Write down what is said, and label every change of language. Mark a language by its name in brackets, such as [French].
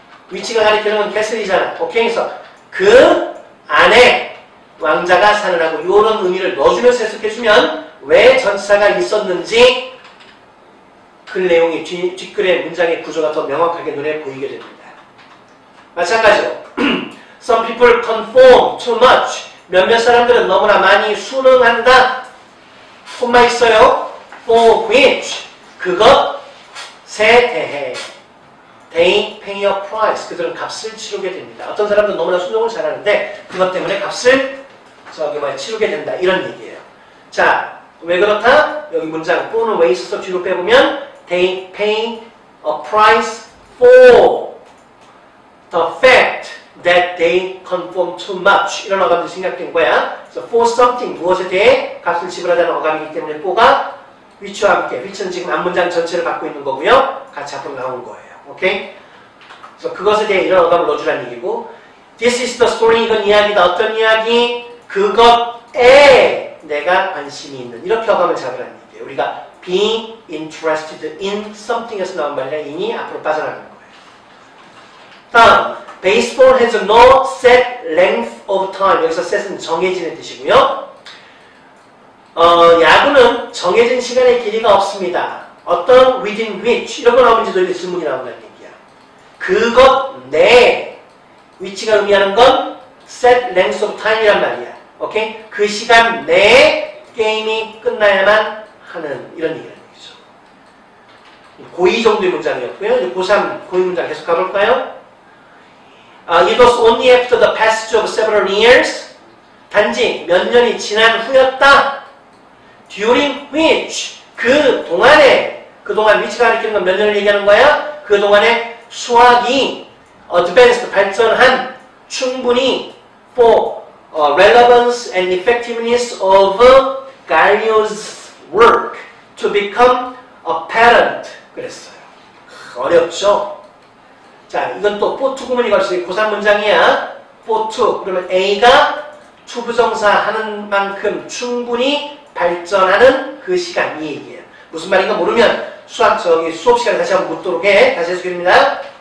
[Korean] 위치가 가리키는 건 캐슬이잖아. 오케이? 그래서 그 안에 왕자가 사느라고 이런 의미를 넣어주면서 해석해주면 왜 전치사가 있었는지 그 내용이 뒷글의 문장의 구조가 더 명확하게 눈에 보이게 됩니다. [English] 마찬가지로 Some people conform too much. [Korean] 몇몇 사람들은 너무나 많이 순응한다. 콤마 있어요. [English] For which [Korean] 그것에 대해 [English] They pay a price. [Korean] 그들은 값을 치르게 됩니다. 어떤 사람들은 너무나 순종을 잘하는데 그것 때문에 값을 치르게 된다. 이런 얘기예요. 자, 왜 그렇다? 여기 문장 for는 왜 있어서 뒤로 빼보면 [English] They pay a price for the fact that they conform too much. [Korean] 이런 어감도 생략된 거야. 그래서 for something, 무엇에 대해 값을 지불하다는 어감이기 때문에 for가 which와 함께, which는 지금 앞문장 전체를 갖고 있는 거고요. 같이 앞으로 나온 거예요. 오케이? 그래서 그것에 대해 이런 어감을 넣어주라는 얘기고 [English] This is the story. [Korean] 이건 이야기다. 어떤 이야기? 그것에 내가 관심이 있는. 이렇게 어감을 잡으라는 얘기예요. 우리가 be interested in something에서 나온 말이라 in이 앞으로 빠져나가는 거예요. [English] 다음, baseball has no set length of time. [Korean] 여기서 set은 정해지는 뜻이고요. 야구는 정해진 시간의 길이가 없습니다. 어떤 within which 이런 거 나오면 이제 너희들 질문이 나온다는 얘기야. 그것 내 위치가 의미하는 건 set length of time이란 말이야. 오케이? 그 시간 내에 게임이 끝나야만 하는 이런 얘기라는 얘기죠. 고2 정도의 문장이었고요. 고3 고유 문장 계속 가볼까요? [English] It was only after the passage of several years. [Korean] 단지 몇 년이 지난 후였다. During which 그 동안 위치가 가리키는 건 몇 년을 얘기하는 거야? 그 동안에 수학이 [English] advanced 발전한 충분히 for relevance and effectiveness of Galileo's work to become apparent. [Korean] 그랬어요. 어렵죠? 자, 이건 또 for to 구문이 걸 수 있고 고3 문장이야. for to 그러면 A가 to 부정사 하는 만큼 충분히 발전하는 그 시간 이 얘기예요. 무슨 말인가 모르면 수업 시간에 다시 한번 묻도록 해. 다시 해주겠습니다.